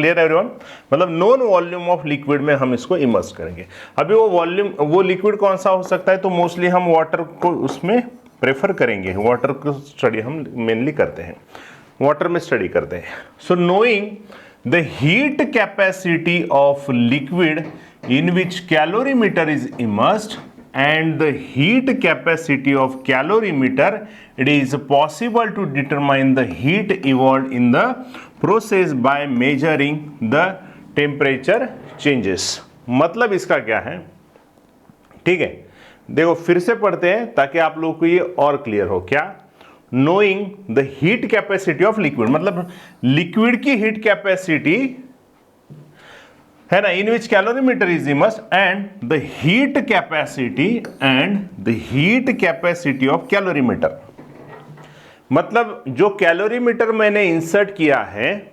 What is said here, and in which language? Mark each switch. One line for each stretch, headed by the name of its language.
Hindi: Clear everyone, मतलब
English: known volume of liquid
Hindi: में हम इसको इमर्स करेंगे। अभी वो वॉल्यूम, वो लिक्विड कौन सा हो सकता है, तो मोस्टली हम वाटर को उसमें प्रेफर करेंगे, वाटर को स्टडी हम मेनली करते हैं, वाटर में स्टडी करते हैं।
English: So knowing the heat capacity of liquid in which calorimeter is immersed and the heat capacity of calorimeter, it is possible to determine the heat evolved in the process by measuring the temperature changes।
Hindi: मतलब इसका क्या है, ठीक है, देखो फिर से पढ़ते हैं ताकि आप लोगों को ये और क्लियर हो।
English: क्या, knowing the heat capacity of liquid,
Hindi: मतलब लिक्विड की हीट कैपेसिटी है ना,
English: in which calorimeter is immersed and the heat capacity of calorimeter,
Hindi: मतलब जो कैलोरीमीटर मैंने इंसर्ट किया है,